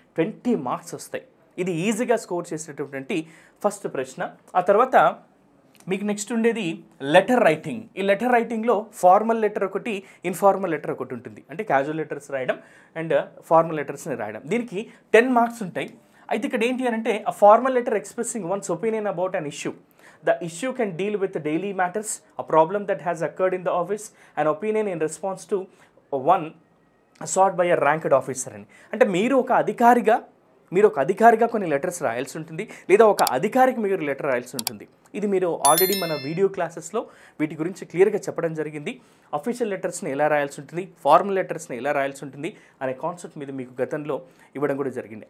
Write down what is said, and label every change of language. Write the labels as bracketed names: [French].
[Telugu] 20 marks వస్తాయి. ఇది ఈజీగా స్కోర్ చేసేటటువంటి ఫస్ట్ ప్రశ్న. ఆ తర్వాత మీకు నెక్స్ట్ ఉండేది లెటర్ రైటింగ్. ఈ లెటర్ రైటింగ్లో ఫార్మల్ లెటర్ ఒకటి, ఇన్ఫార్మల్ లెటర్ ఒకటి ఉంటుంది. అంటే క్యాజువల్ లెటర్స్ రాయడం అండ్ ఫార్మల్ లెటర్స్ని రాయడం. దీనికి 10 మార్క్స్ ఉంటాయి. అయితే ఇక్కడ ఏంటి అని అంటే [English] a formal letter expressing one's opinion about an issue. The issue can deal with the daily matters, a problem that has occurred in the office, an opinion in response to one sought by a ranked officer [Telugu] అని. అంటే మీరు ఒక అధికారిగా కొన్ని letters రాయాల్సి ఉంటుంది, లేదా ఒక అధికారికి మీరు లెటర్ రాయాల్సి ఉంటుంది. ఇది మీరు ఆల్రెడీ మన వీడియో క్లాసెస్లో వీటి గురించి క్లియర్గా చెప్పడం జరిగింది. అఫీషియల్ లెటర్స్ని ఎలా రాయాల్సి ఉంటుంది, ఫార్మల్ లెటర్స్ని ఎలా రాయాల్సి ఉంటుంది అనే కాన్సెప్ట్ మీద మీకు గతంలో ఇవ్వడం కూడా జరిగింది.